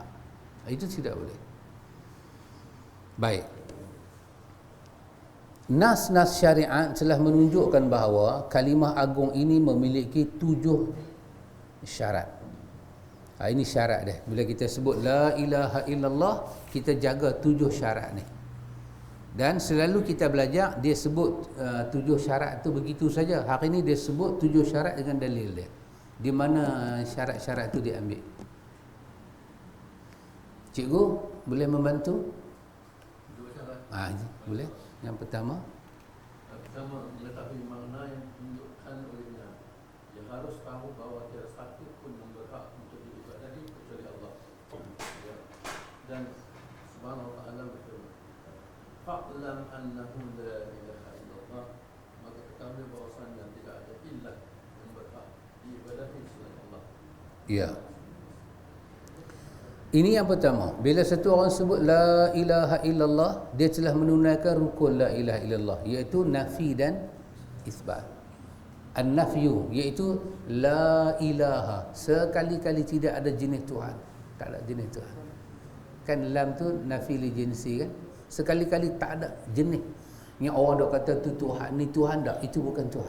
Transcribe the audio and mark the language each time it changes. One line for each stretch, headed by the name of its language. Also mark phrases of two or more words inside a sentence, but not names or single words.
Malay: Itu tidak boleh. Baik. Nas-nas syariat telah menunjukkan bahawa kalimah agung ini memiliki 7 syarat. Ini syarat dia. Bila kita sebut
Arabic: لا إله إلا الله,
Malay: kita jaga 7 syarat ni. Dan selalu kita belajar, dia sebut 7 syarat tu begitu saja. Hari ini dia sebut 7 syarat dengan dalil dia. Di mana syarat-syarat tu diambil? Cikgu boleh membantu? Dua cara. Boleh. Yang pertama, Pertama, mengetahui makna yang ditunjukkan olehnya. Dia harus tahu bahawa tiada satu pun yang berhak untuk diibadati kecuali Allah. Ya. Dan
Arabic: سبحانه وتعالى
Malay: berfirman,
Arabic: "فاعلم أنه لا إله إلا الله."
Malay: Maka ketahui bahawasanya tidak ada ilah yang berhak diibadati selain Allah. ya. Ini yang pertama. Bila satu orang sebut
Arabic: لا إله إلا الله,
Malay: dia telah menunaikan rukun
Arabic: لا إله إلا الله,
Malay: iaitu nafi dan isbat. An-nafyu iaitu
Arabic: لا إله,
Malay: sekali-kali tidak ada jenis Tuhan. Tak ada jenis Tuhan. Kan lam tu
Arabic: نفي لجنس
Malay: kan. Sekali-kali tak ada jenis. Yang orang dok kata tu Tuhan, ni Tuhan tak, itu bukan Tuhan.